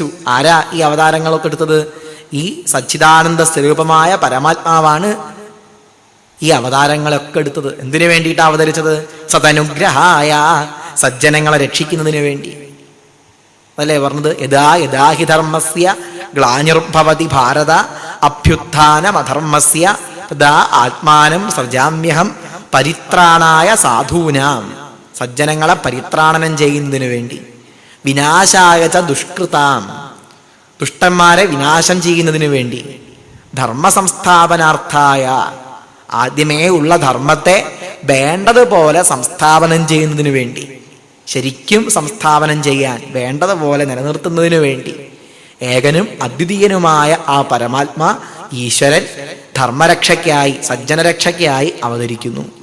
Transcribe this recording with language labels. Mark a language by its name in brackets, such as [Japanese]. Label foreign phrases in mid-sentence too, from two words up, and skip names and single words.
[Malayalam] ആരാ ഈ അവതാരങ്ങളൊക്കെ എടുത്തത്? ഈ സച്ചിദാനന്ദ സ്വരൂപമായ പരമാത്മാവാണ് ഈ അവതാരങ്ങളൊക്കെ എടുത്തത്. എന്തിനു വേണ്ടിയിട്ടാണ് അവതരിച്ചത്? സദനുഗ്രഹായ, സജ്ജനങ്ങളെ രക്ഷിക്കുന്നതിന് വേണ്ടി. അതല്ലേ പറഞ്ഞത്? [Sanskrit] യഥാ യഥാഹി ധർമ്മസ്യ ഗ്ലാനിർഭവതി ഭാരത അഭ്യുത്ഥാനമധർമ്മസ്യ തഥാ ആത്മാനം സൃജാമ്യഹം പരിത്രാണായ സാധൂനാം. [Malayalam] സജ്ജനങ്ങളെ പരിത്രാണനം ചെയ്യുന്നതിന് വേണ്ടി. [Sanskrit] വിനാശായ ച ദുഷ്കൃതാം, [Malayalam] ദുഷ്ടന്മാരെ വിനാശം ചെയ്യുന്നതിന് വേണ്ടി. [Sanskrit] ധർമ്മ സംസ്ഥാപനാർത്ഥായ, [Malayalam] ആദ്യമേ ഉള്ള ധർമ്മത്തെ വേണ്ടതുപോലെ സംസ്ഥാപനം ചെയ്യുന്നതിന് വേണ്ടി, ശരിക്കും സംസ്ഥാപനം ചെയ്യാൻ വേണ്ടതുപോലെ നിലനിർത്തുന്നതിന് വേണ്ടി ഏകനും അദ്വിതീയനുമായ ആ പരമാത്മാ ഈശ്വരൻ ധർമ്മരക്ഷയ്ക്കായി സജ്ജനരക്ഷയ്ക്കായി അവതരിക്കുന്നു.